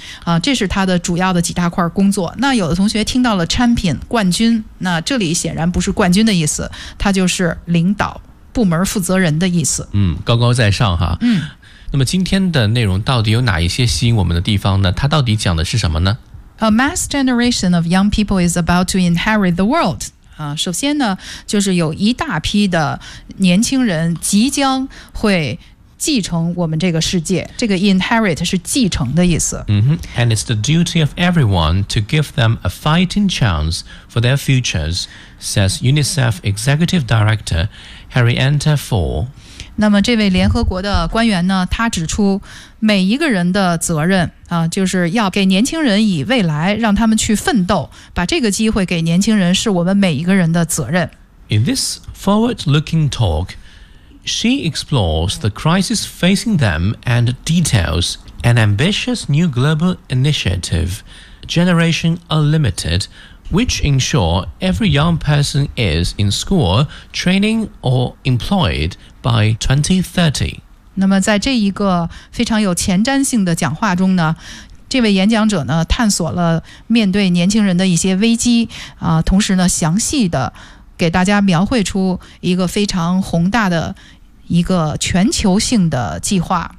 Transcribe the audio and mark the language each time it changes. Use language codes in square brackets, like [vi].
[zh] 啊，这是他的主要的几大块工作。那有的同学听到了 champion 冠军，那这里显然不是冠军的意思，他就是领导部门负责人的意思。嗯，高高在上哈。嗯。那么今天的内容到底有哪一些吸引我们的地方呢？它到底讲的是什么呢？ [en] A mass generation of young people is about to inherit the world. [zh] 首先呢，就是有一大批的年轻人即将会继承我们这个世界。这个 inherit 是继承的意思。 [en] And it's the duty of everyone to give them a fighting chance for their futures, says UNICEF Executive Director Harriet Ford. [zh] 那么这位联合国的官员呢，他指出每一个人的责任啊，就是要给年轻人以未来，让他们去奋斗，把这个机会给年轻人是我们每一个人的责任。 [en] In this forward-looking talk, she explores the crisis facing them and details an ambitious new global initiative, Generation Unlimited, which ensure every young person is in school, training or employed,By 2030. [zh] 那么在这一个非常有前瞻性的讲话中呢，这位演讲者呢探索了面对年轻人的一些危机啊，同时呢详细的给大家描绘出一个非常宏大的一个全球性的计划。